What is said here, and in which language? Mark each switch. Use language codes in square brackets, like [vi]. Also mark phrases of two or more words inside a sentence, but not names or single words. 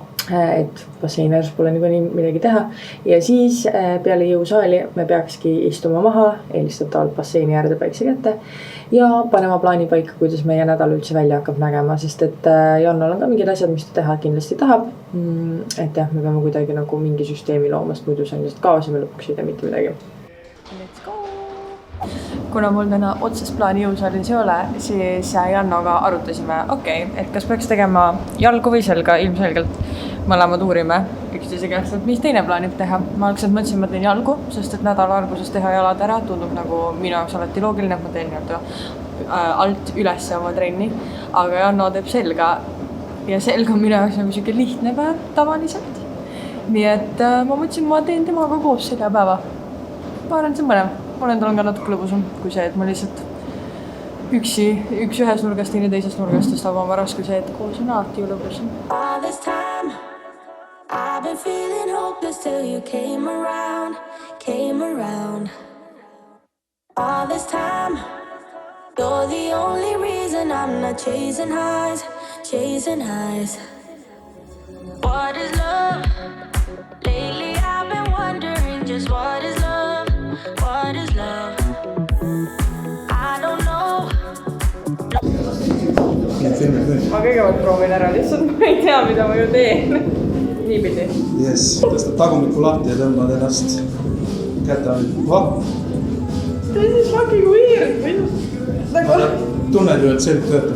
[et] et basseini ääres pole niikuinii midagi teha. Ja siis peale jõusaali me peakski istuma maha, eelistatavalt basseini äärde päikse kätte ja panema plaani paika, kuidas meie nädal üldse välja hakkab nägema, sest et Jannal on ka mingid asjad, mis ta teha kindlasti tahab. Et jah, me peame kuidagi nagu mingi süsteemi loomast, muidu see on lihtsalt kaos ja me lõpuks ei tee mitte midagi. [en] Let's go! [et] Kuna mul täna otsest plaani jõusaalis ei ole, siis Jannoga arutasime, et kas peaks tegema jalgu või selga, ilmselgelt mõlemad uurime üksteise käest, et mis teine plaanib teha. Ma algselt mõtlesin, ma teen jalgu, sest et nädala alguses teha jalad ära tundub nagu minu jaoks alati loogiline, et ma teen alt üles oma trenni, aga Janno teeb selga ja selg on minu jaoks nagu siuke lihtne päev tavaliselt. Nii et ma mõtlesin, ma teen temaga koos seda päeva. Ma arvan, see on mõlev. Ma olen tal ka natuke lõbusam kui see, et ma lihtsalt üks ühes nurgast, teine teisest nurgast tõstab oma raske see, et koos on alati ju lõbusam. [en] All this time I've been feeling hopeless till you came around. All this time you're the only reason I'm not chasing highs. What is love? Lately I've been wondering just what is love? What is love? I don't know. [et] Ma kõigepealt proovin ära, lihtsalt ma ei tea, mida ma ju teen. Niipidi. Yes, tõstad tagumikku lahti ja tõmbad ennast kätte all. [en] This is fucking weird. [et] Tunned ju, et selg töötab.